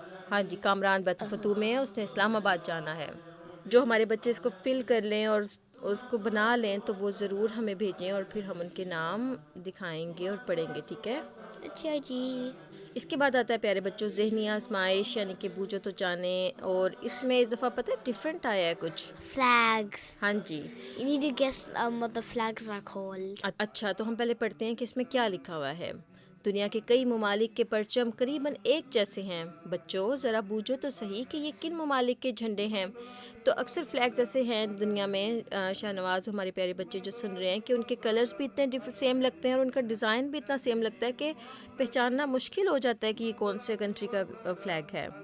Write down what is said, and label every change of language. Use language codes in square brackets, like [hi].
[ur] ہاں جی، کامران بیت الفتوح میں ہے، اس نے اسلام آباد جانا ہے. جو ہمارے بچے اس کو فل کر لیں اور اس کو بنا لیں تو وہ ضرور ہمیں بھیجیں اور پھر ہم ان کے نام دکھائیں گے اور پڑھیں گے. ٹھیک ہے، اچھا جی. اس کے بعد آتا ہے پیارے بچوں ذہنی آزمائش یعنی کہ بوجھو تو جانیں، اور اس میں اس دفعہ پتہ ہے ڈفرینٹ آیا ہے کچھ. [en] Flags. [ur] ہاں جی، [en] You need to guess what the flags are called. [ur] اچھا تو ہم پہلے پڑھتے ہیں کہ اس میں کیا لکھا ہوا ہے. دنیا کے کئی ممالک کے پرچم قریباً ایک جیسے ہیں. بچوں ذرا بوجھو تو صحیح کہ یہ کن ممالک کے جھنڈے ہیں. تو اکثر فلیگز ایسے ہیں دنیا میں شاہنواز، ہمارے پیارے بچے جو سن رہے ہیں، کہ ان کے کلرز بھی اتنے سیم لگتے ہیں اور ان کا ڈیزائن بھی اتنا سیم لگتا ہے کہ پہچاننا مشکل ہو جاتا ہے کہ یہ کون سے کنٹری کا فلیگ ہے.